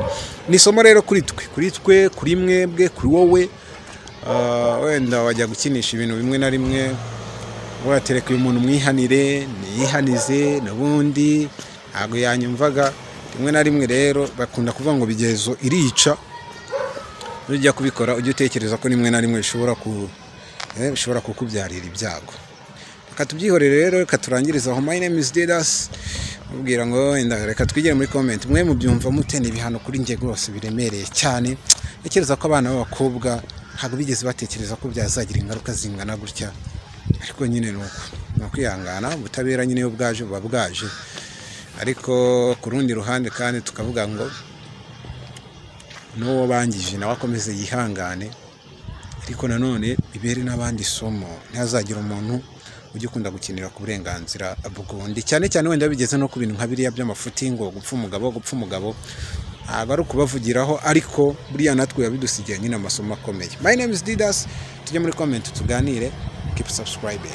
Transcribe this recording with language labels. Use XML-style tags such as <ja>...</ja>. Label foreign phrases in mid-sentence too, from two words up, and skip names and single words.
<rw>Ni isomo rero kuri twe, kuri mwebwe, kuri wowe wenda wajya gukinisha ibintu bimwe na rimwe watereka uyu muntu mwihanire niyihanize n'ubundi ntabwo yanyumvaga. Rimwe na rimwe rero bakunda kuvuga ngo bigezo irica, ujya kubikora ujye utekereza ko rimwe na rimwe bishobora kukubyarira ibyago. Reka tubyihorere rero, reka turangiriza aho.</rw> <en>My name is Didas.</en> <rw>Mubwira ngo reka twigire muri comment, mwe mubyumva mute? Ni ibihano kuri njye rwose biremereye cyane. Ntekereza ko abana b'abakobwa ntabwo bigeze batekereza ko byazagira ingaruka zingana gutya, ariko nyine nuko kwihangana, ubutabera nyine yo bwaje buba bwaje. Ariko ku rundi ruhande kandi tukavuga ngo n'uwo bangije nawe akomeze yihangane, ariko nanone bibere n'abandi somo, ntazagira umuntu ujye ukunda gukinira ku burenganzira bw'undi, cyane cyane wenda bigeze no ku bintu nka biriya by'amafuti ngo gupfa umugabo ntabwo ari ukubavugiraho, ariko buriya natwe yabidusigiye nyine amasomo akomeye.</rw> <en>My name is Didas.</en> <rw>Tujye muri comment tuganire,</rw> <en>keep subscribing.</en>